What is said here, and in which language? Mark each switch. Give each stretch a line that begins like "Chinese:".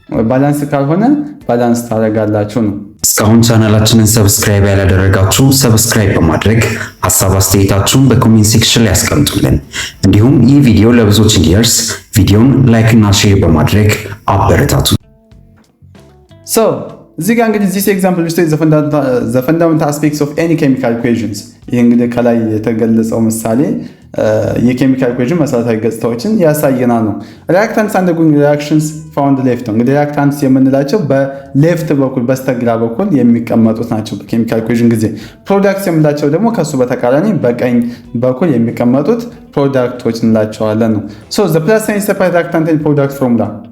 Amharic: ባላንስ ካልሆነ ባላንስ ታደርጋላችሁ ነው። እስካሁን ቻናላችንን ሰብስክራይብ ያላደረጋችሁ ሰብስክራይብ በማድረግ ሀሳብ አስተያየታችሁን በኮሜንት ሴክሽን ላይ ያስቀምጡልን። እንዲሁም ይህ ቪዲዮ ለብዙዎች እንዲደርስ ቪዲዮን ላይክ እና ሼር በማድረግ አበረታቱ። እዚህ ጋር እንግዲህ
English: this example illustrates the fundamental aspects of any chemical equations.
Amharic: ይህ እንግዲህ ከላይ የተገለጸው ምሳሌ የኬሚካል ኢኩዌሽን መሰረታዊ ገጽታዎችን ያሳየናል ነው። ሪአክታንትስ
English: undergoing reactions found left
Amharic: ነው። እንግዲህ ሪአክታንትስ የምንላቸው በሌፍት በኩል በስተግራ በኩል የሚቀመጡት ናቸው በኬሚካል ኢኩዌሽን ጊዜ። ፕሮዳክትስ የምንላቸው ደግሞ ከሱ በተቃራኒ በቀኝ በኩል የሚቀመጡት ፕሮዳክቶች እንላቸዋለን ነው።
English: the plus sign separates reactant and product formula.